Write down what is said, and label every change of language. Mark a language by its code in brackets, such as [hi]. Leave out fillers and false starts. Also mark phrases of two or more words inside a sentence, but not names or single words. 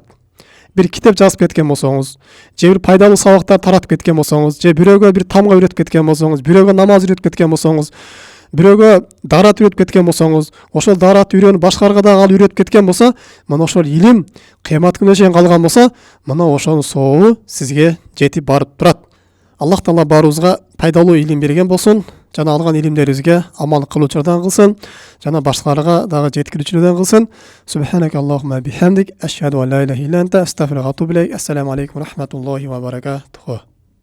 [ky] Бир китеп жазып кеткен болсоңуз, же бир пайдалуу сабактар таратып кеткен болсоңуз, же бирөөгө бир тамга үйрөтүп кеткен болсоңуз, бирөөгө намаз үйрөтүп кеткен болсоңуз, бирөөгө дарат үйрөтүп кеткен болсоңуз, ошол дарат үйрөнүп башкаларга дагы ал үйрөтүп кеткен болсо, мына ошол илим кыямат күнүнө чейин калган болсо, мына ошонун соогу сизге жетип барып турат. Аллах Таала баарыбызга пайдалуу илим берген болсун, жана алган илимдерибизге амал кылуучуlardan кылсын, жана башкаларга дагы жеткирүүчүлөрдөн кылсын. [ar] سبحانك اللهم بحمدك، أشهد أن لا إله إلا أنت، أستغفرك وأتوب إليك. السلام عليكم ورحمة الله وبركاته.